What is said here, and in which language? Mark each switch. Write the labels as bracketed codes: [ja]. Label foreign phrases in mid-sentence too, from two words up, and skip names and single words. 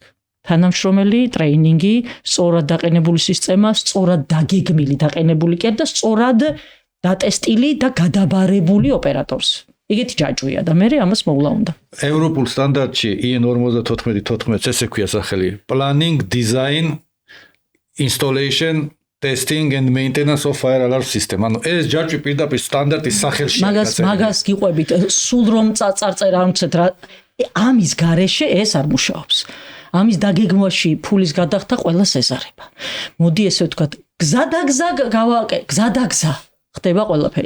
[ka] თანამშრომელი, ტრეინინგი, სწორად დაყენებული სისტემა, სწორად დაგეგმილი დაყენებული კი და სწორად დატესტილი და გადაბარებული ოპერატორს. ეგეთი ჯაჭვია და მე ამას მოვლა უნდა. ევროპულ სტანდარტში IN 94-14 ესე ქვია სახელი. [en] Planning, Design, Installation, Testing and Maintenance of Fire Alarm System. [ka] ანუ ეს ჯაჭვი პირდაპირ სტანდარტის სახელში მაგას გიყვებით, სულ რომ წარწერა არ მცეთ რა ამის გარეშე ეს არ მუშაობს. ამის დაგეგმვაში ფულის გადახდა ყველას ეზარება. მოდი ესე ვთქვათ, გზადაგზა ხდება ყველაფერი.